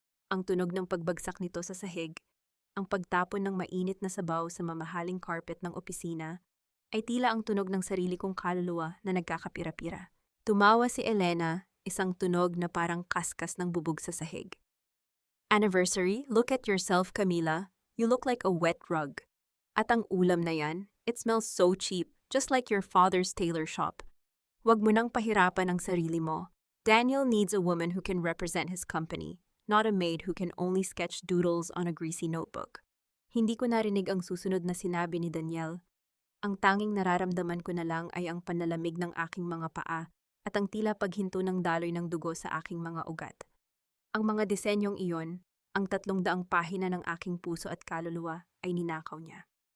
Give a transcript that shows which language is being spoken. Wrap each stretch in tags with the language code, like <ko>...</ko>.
<tl>Ang tunog ng pagbagsak nito sa sahig, ang pagtapon ng mainit na sabaw sa mamahaling carpet ng opisina, ay tila ang tunog ng sarili kong kaluluwa na nagkakapira-pira. Tumawa si Elena, isang tunog na parang kaskas ng bubog sa sahig.</tl> <en>Anniversary, look at yourself, Camila. You look like a wet rug.</en> <tl>At ang ulam na yan,</tl> <en>it smells so cheap, just like your father's tailor shop.</en> <tl>Huwag mo nang pahirapan ang sarili mo.</tl> <en>Daniel needs a woman who can represent his company, not a maid who can only sketch doodles on a greasy notebook.</en> <tl>Hindi ko narinig ang susunod na sinabi ni Daniel. Ang tanging nararamdaman ko na lang ay ang panlalamig ng aking mga paa at ang tila paghinto ng daloy ng dugo sa aking mga ugat. Ang mga disenyong iyon, ang 300 pahina ng aking puso at kaluluwa ay ninakaw niya.</tl>